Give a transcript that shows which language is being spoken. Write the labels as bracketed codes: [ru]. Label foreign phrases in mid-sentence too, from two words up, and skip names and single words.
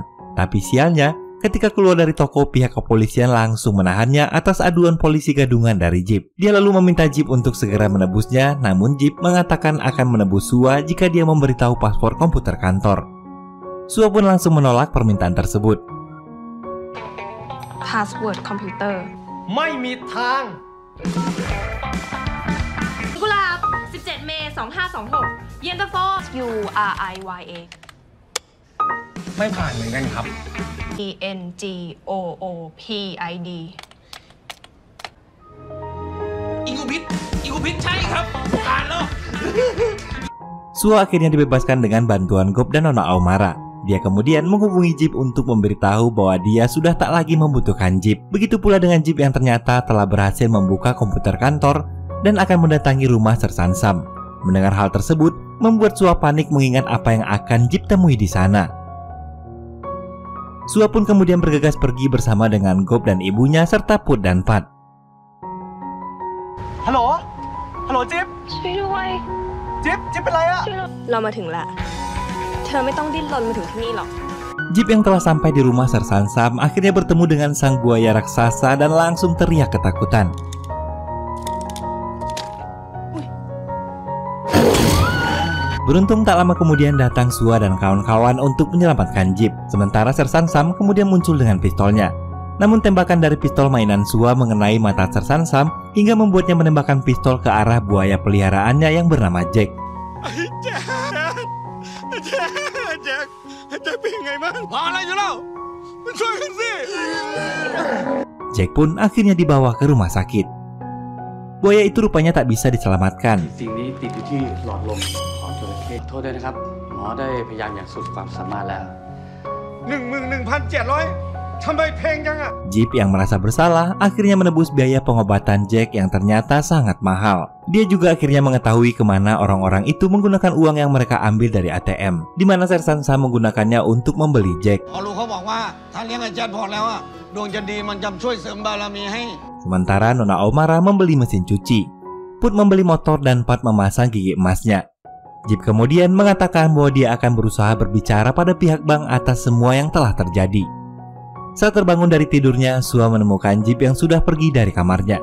[id] Tapi sialnya, ketika keluar dari toko, pihak kepolisian langsung menahannya atas aduan polisi gadungan dari Jeep. Dia lalu meminta Jeep untuk segera menebusnya, namun Jeep mengatakan akan menebus Sua jika dia memberitahu paspor komputer kantor. Sua pun langsung menolak permintaan tersebut. [th] Password คอมพิวเตอร์ ไม่มีทาง กุหลาบ 17 เมษายน 2526 เย็นตาโฟ URIYA ไม่ผ่านเหมือนกันครับ ENGOOPID อีกูพิษใช่ครับผ่านแล้ว [id] Sua akhirnya dibebaskan dengan bantuan Gop dan Nona Aomara. Dia kemudian menghubungi Jeep untuk memberitahu bahwa dia sudah tak lagi membutuhkan Jeep. Begitu pula dengan Jeep yang ternyata telah berhasil membuka komputer kantor dan akan mendatangi rumah Sersan Sam. Mendengar hal tersebut, membuat Sua panik mengingat apa yang akan Jeep temui di sana. Sua pun kemudian bergegas pergi bersama dengan Gop dan ibunya serta Put dan Pat. [th] ฮัลโหลจิ๊บ ช่วยด้วย จิ๊บเป็นไรอะ เรามาถึงละเธอไม่ต้องดิ้นรนมาถึงที่นี่หรอก [id] Jeep yang telah sampai di rumah Sersan Sam akhirnya bertemu dengan sang buaya raksasa dan langsung teriak ketakutan. Beruntung tak lama kemudian datang Sua dan kawan-kawan untuk menyelamatkan Jeep. Sementara Sersan Sam kemudian muncul dengan pistolnya. Namun tembakan dari pistol mainan Sua mengenai mata Sersan Sam hingga membuatnya menembakkan pistol ke arah buaya peliharaannya yang bernama Jack. Jack pun akhirnya dibawa ke rumah sakit. Buaya itu rupanya tak bisa diselamatkan. [th] สิ่งนี้ติดอยู่ที่หลอดลมของจระเข้โทษด้วยนะครับหมอได้พยายามอย่างสุดความสามารถแล้ว 11,700 ทำไมเพลงจังอะ [id] Jeep yang merasa bersalah akhirnya menebus biaya pengobatan Jack yang ternyata sangat mahal. Dia juga akhirnya mengetahui kemana orang-orang itu menggunakan uang yang mereka ambil dari ATM, di mana Sersan Sam menggunakannya untuk membeli Jack. [th] พอรู้เขาบอกว่าถ้าเลี้ยงอาจารย์พอแล้วอะดวงจะดีมันจะช่วยเสริมบารมีให้ [id] Sementara Nona Aomara membeli mesin cuci, Put membeli motor dan Pat memasang gigi emasnya. Jeep kemudian mengatakan bahwa dia akan berusaha berbicara pada pihak bank atas semua yang telah terjadi. Saat terbangun dari tidurnya, Sua menemukan Jeep yang sudah pergi dari kamarnya.